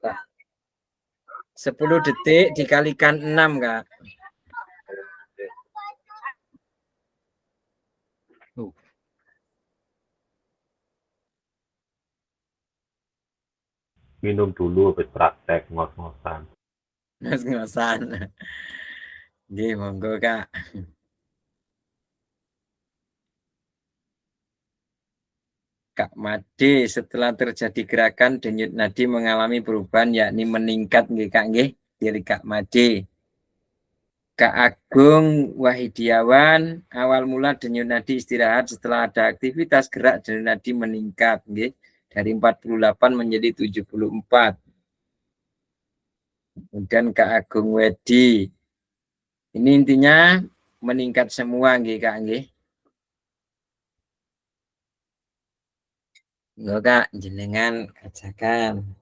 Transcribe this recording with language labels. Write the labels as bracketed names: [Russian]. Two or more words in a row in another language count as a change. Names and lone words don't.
[Indonesian] 10 detik dikalikan 6 Kak. Minum dulu habis praktek ngos-ngosan. Ngos-ngosan. Nggih, monggo Kak. Kak Made, setelah terjadi gerakan denyut nadi mengalami perubahan yakni meningkat nggih Kak nggih dari Kak Made. Kak Agung Wahidiawan, awal mula denyut nadi istirahat setelah ada aktivitas gerak denyut nadi meningkat, nggih, dari 48 menjadi 74. Kemudian Kak Agung Wedi, ini intinya meningkat semua, nggih Kak, nggih. Enggak Kak, jenengan kacakan.